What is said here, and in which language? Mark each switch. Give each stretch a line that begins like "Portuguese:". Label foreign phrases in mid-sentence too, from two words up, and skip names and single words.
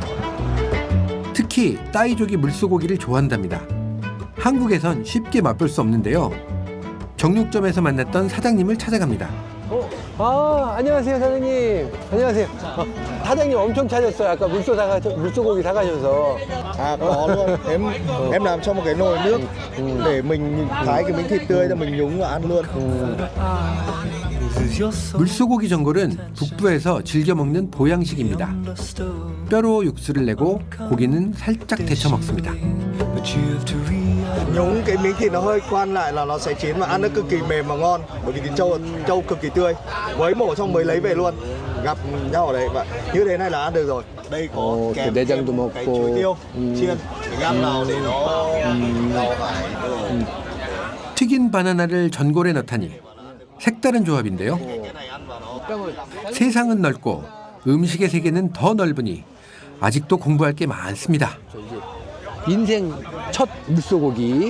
Korean: 특히 따이족이 물소고기를 좋아한답니다. 한국에선 쉽게 맛볼 수 없는데요. 정육점에서 만났던 사장님을 찾아갑니다. 아, 안녕하세요, 사장님. 안녕하세요. 사장님 엄청 찾았어요. 아까 물소고기 사가셔서.
Vietnamese: À có luôn. Em làm cho một cái nồi nước để mình thái cái miếng thịt tươi cho mình nhúng và ăn luôn.
Korean: 물소고기 전골은 북부에서 즐겨 먹는 보양식입니다. 뼈로 육수를 내고 고기는 살짝 데쳐 먹습니다.
Vietnamese: Nhúng cái miếng thịt nó hơi quan lại là nó sẽ chín và ăn nó cực kỳ mềm và ngon. Bởi vì thịt trâu cực kỳ tươi. Mới mổ xong mới lấy về luôn. Gặp nhau ở đây và như thế này là ăn được rồi. Đây có kèm
Korean: 내장도
Vietnamese: cái
Korean: 먹고.
Vietnamese: chuối tiêu chiên. Gắp vào để nó
Korean: 튀긴 바나나를 전골에 넣다니 색다른 조합인데요. 세상은 넓고 음식의 세계는 더 넓으니 아직도 공부할 게 많습니다. 인생 첫 물소고기.